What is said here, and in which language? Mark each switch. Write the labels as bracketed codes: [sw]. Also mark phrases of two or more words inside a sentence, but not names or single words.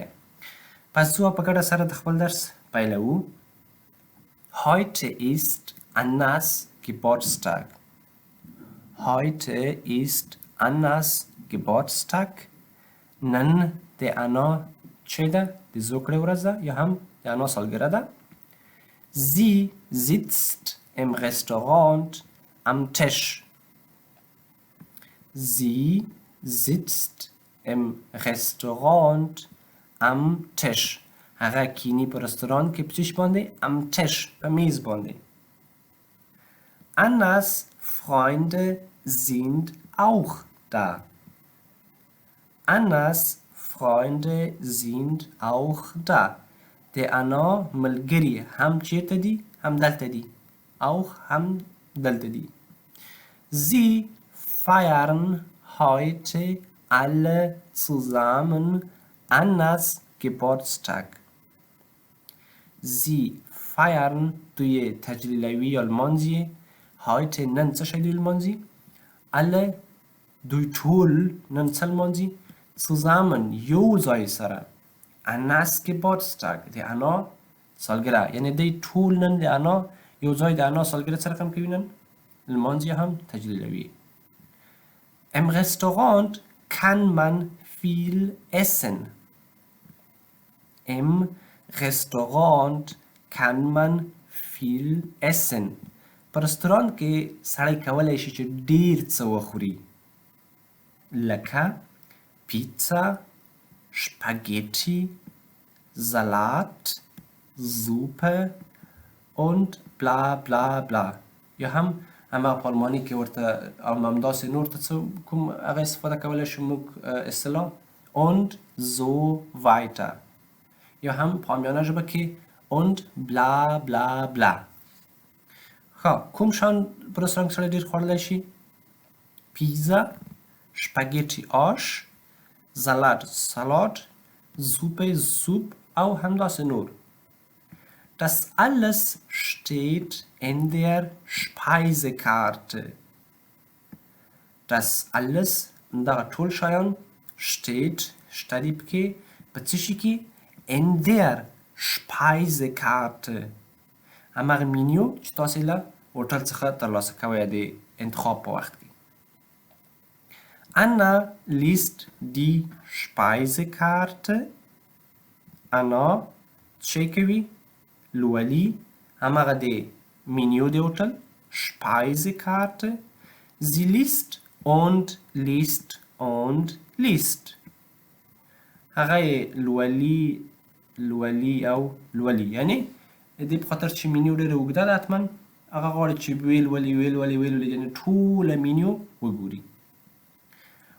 [ps] پس زه په ګډه سره د خپل درس پیلوو. [de] Heute ist Annas Geburtstag. Heute ist Annas Geburtstag. [ps] نن د انا چې ده؟ د زوکړې ورځ ده یا هم د انا سالګره ده. [de] Sie sitzt im Restaurant am Tisch. Sie sitzt im Restaurant am Tisch. [ps] هغه کینی په رستوران کې په چیش باندې؟ [de] am Tisch [ps] په میز باندې. [de] Annas Freunde sind auch da. Annas Freunde sind auch da. [ps] د انا ملګري هم چیرته دي؟ هم دلته دي. auch هم دلته دي. [de] Sie feiern heute alle zusammen Annas Geburtstag. Sie feiern [ps] دوی تجلیلوی یا لمانځي. heute نن څه شی دوی لمانځي؟ alle دوی ټول نن څه لمانځي؟ zusammen یو ځای سره. [de] Annas Geburtstag [ps] د انا سالګره یعنی دوی ټول نن د انا یو ځای د انا سالګره څه رقم کوي؟ نن لمانځي هم تجلیلوي. [de] Im Restaurant kann man viel essen. Im Restaurant kann man viel essen. [ps] په رستورانت کې سړی کولی شي چې ډیر څه وخوري، لکه پیتزا، [de] Spaghetti, Salat, Suppe und bla bla bla. [ps] یا هم همه په آلماني کې ورته همداسې نور ته څه کوم هغه استفاده کولی شو موږ اصطلاح [de] und so weiter. [ps] یا هم په عامیانه ژبه کې [de] und bla bla bla. [ps] ښه کوم شان په رستورانت کې سړی ډېر خوړلی شي؟ پیزا، شپاګیټي آش، [de] Salat Salat، Suppe Sup [ps] او همداسې نور. [de] Das alles steht in der Speisekarte. Das alles [ps] دغه ټول شیان steht شته پکې په څه شي کې؟ [de] in der Speisekarte. [ps] هماغه مینیو چې تاسې له هوټل څخه ترلاسه کوئ د انتخاب په وخت کې. [de] Anna liest die Speisekarte. [ps] Anna څه کوي؟ لولي هماغه د مینیو د هوټل Speisekarte. [de] Sie liest und liest und liest. [ps] هغه لولي او لولي یعنی دې په خاطر چې مینیو ډېره اوږده ده حتما هغه غواړي چې ویل ولي یعنې ټوله مینیو وګوري.